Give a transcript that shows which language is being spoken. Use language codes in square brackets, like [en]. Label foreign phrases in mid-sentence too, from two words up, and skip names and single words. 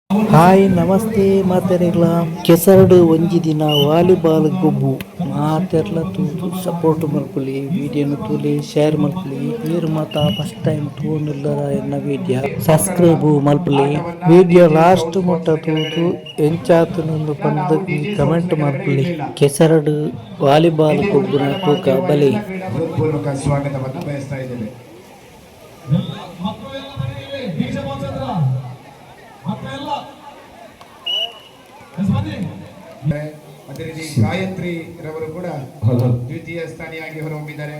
[tcy] ಹಾಯ್ ನಮಸ್ತೆ ಮಾತೆರೆಗ್ಲ ಕೆಸರಡು ಒಂಜಿ ದಿನ ವಾಲಿಬಾಲ್ ಗೊಬ್ಬು ಮಾತೆರ್ಲ ತೂದು ಸಪೋರ್ಟ್ ಮಲ್ಪೊಲಿ ವಿಡಿಯೋನು ತೂಲೆ ಶೇರ್ ಮಲ್ಪೊಲಿ ನೀರು ಮಾತ [en] first time [tcy] ತೂಂಡುಲ್ಲರ ಎನ್ನ [en] video subscribe [tcy] ಮಲ್ಪೊಲಿ [en] video last [tcy] ಮುಟ್ಟ ತೂದು ಎಂಚಾತುನೊಂದು ಪಂಡ ಕಮೆಂಟ್ ಮಲ್ಪೊಲಿ ಕೆಸರಡು ವಾಲಿಬಾಲ್ ಗೊಬ್ಬುನ ತೂಕ ಬಲೆ [kn] ಸ್ವಾಗತವನ್ನು ಬಯಸ್ತಾ ಇದ್ದೇವೆ. ಅದೇ ರೀತಿ ಗಾಯತ್ರಿ ರವರು ಕೂಡ ದ್ವಿತೀಯ ಸ್ಥಾನಿಯಾಗಿ ಹೊರಹೊಮ್ಮಿದ್ದಾರೆ.